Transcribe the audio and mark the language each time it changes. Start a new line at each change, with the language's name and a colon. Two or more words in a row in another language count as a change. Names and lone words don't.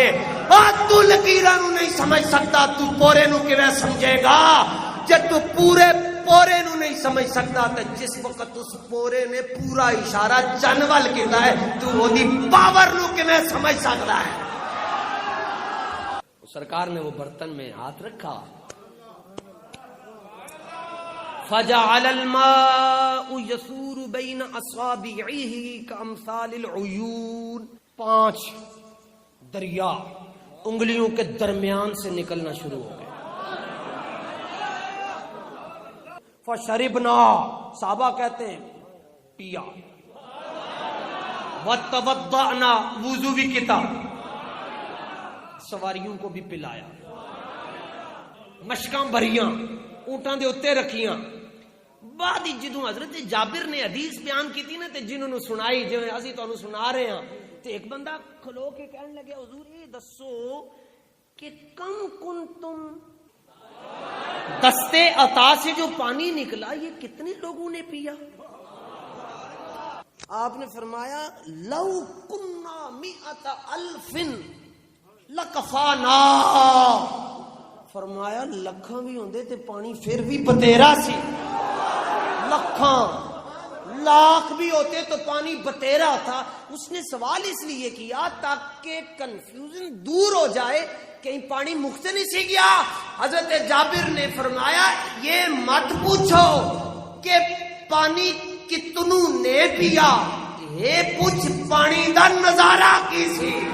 Punjabi: اور تو لکیراں نو نہیں سمجھ سکتا تو پورے نو کیویں سمجھے گا؟ جب تو پورے پورے نو نہیں سمجھ سکتا تو جس وقت اس پورے نے پورا اشارہ چن ول کیتا ہے تو اودی پاور نو کیویں سمجھ سکتا ہے؟
Urdu: سرکار نے وہ برتن میں ہاتھ رکھا.
Arabic: فجعل الماء يسور بين اصابعه كامثال العيون.
Urdu: 5 دریا انگلیوں کے درمیان سے نکلنا شروع ہو گئے. فشربنا، صحابہ کہتے ہیں پیا.
Punjabi: وتوضأنا، وضو بھی کیتا.
Urdu: سواریوں کو بھی پلایا.
Punjabi: مشکاں بھریاں اونٹاں دے اوتے رکھیاں. بعد جدوں حضرت جابر نے حدیث بیان کی تھی نا تے جنہوں نے سنائی جویں اسی تانوں سنا رہے ہیں تے ایک بندہ کھلو کے کہنے لگا حضور یہ دسو کہ
Arabic: کم کنتم،
Punjabi: دستے عطا سے جو پانی نکلا یہ کتنے لوگوں نے پیا؟
Urdu: آپ نے فرمایا
Arabic: لو کنا 100,000 لکفانا.
Punjabi: فرمایا لکھاں بھی ہوندے تے پانی پھر بھی بتیرا سی.
Urdu: لکھاں لاکھ بھی ہوتے تو پانی بتیرا تھا. اس نے سوال اس لیے کیا تاکہ کنفیوژن دور ہو جائے کہیں پانی مکھ سے نہیں سی گیا. حضرت جابر نے فرمایا یہ مت پوچھو کہ پانی کتنوں نے پیا، یہ پوچھ
Punjabi: پانی دا نظارہ کی سی.